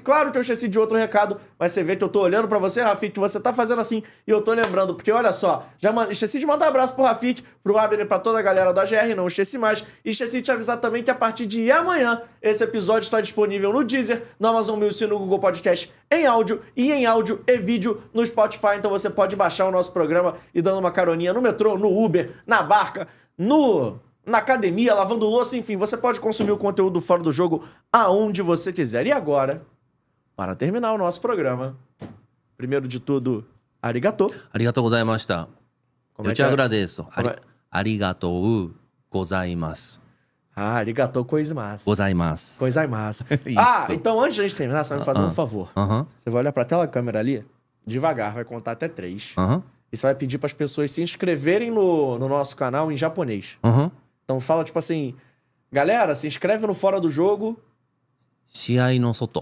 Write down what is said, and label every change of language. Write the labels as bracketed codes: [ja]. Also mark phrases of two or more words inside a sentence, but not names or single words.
[pt] Claro que eu esqueci de outro recado, mas você vê que eu tô olhando para você, Rafik, que você tá fazendo assim e eu tô lembrando, porque olha só, esqueci de mandar um abraço pro Rafik, pro Abner, pra toda a galera do AGR, não esqueci mais, e esqueci de te avisar também que a partir de amanhã esse episódio está disponível no Deezer, no Amazon Music e no Google Podcast em áudio e vídeo no Spotify. Então você pode baixar o nosso programa e dando uma caroninha no metrô, no Uber, na barca, na academia, lavando louça, enfim, você pode consumir o conteúdo Fora do Jogo aonde você quiser. E agora, para terminar o nosso programa, primeiro de tudo, arigatou. [ja] ありがとうございました. [pt] Eu te agradeço. Como é? [ja] ありがとうございます. ありがとうございます. [pt] Gozaimasu. Gozaimasu. Isso. Então antes de a gente terminar, você vai me fazer um favor. Você vai olhar pra tela da câmera ali, devagar, vai contar até 3. E você vai pedir para as pessoas se inscreverem no nosso canal em japonês. Então fala tipo assim, galera, se inscreve no Fora do Jogo. [ja] 試合の外.